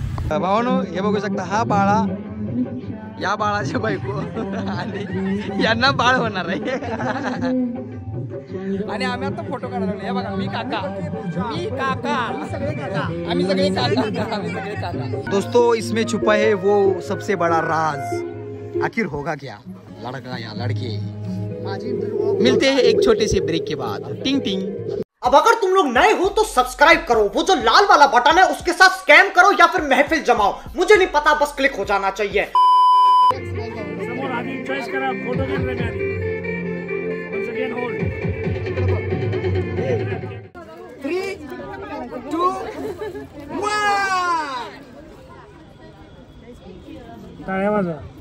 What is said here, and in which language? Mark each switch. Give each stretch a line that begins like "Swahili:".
Marathi: भावांनो, हे बघू शकता, हा बाळा, या बाळाच्या बायको आणि यांना बाळ होणार आहे. आणि आम्ही आता फोटो काढायला लागलो. हे बघा, मी काका आम्ही सगळे काका.
Hindi: दोस्तों, इसमें छुपा है वो सबसे बड़ा राज. आखिर होगा क्या, लड़का या लड़की? मिलते हैं एक छोटे से ब्रेक के बाद. टिंग टिंग. अब अगर तुम लोग नए हो तो सब्सक्राइब करो, वो जो लाल वाला बटन है उसके साथ स्कैम करो या फिर महफिल जमाओ, मुझे नहीं पता, बस क्लिक हो जाना चाहिए.
English: Choice करा, photo camera का once again hold 3 2 1.
Marathi: टाळ्या वाजवा.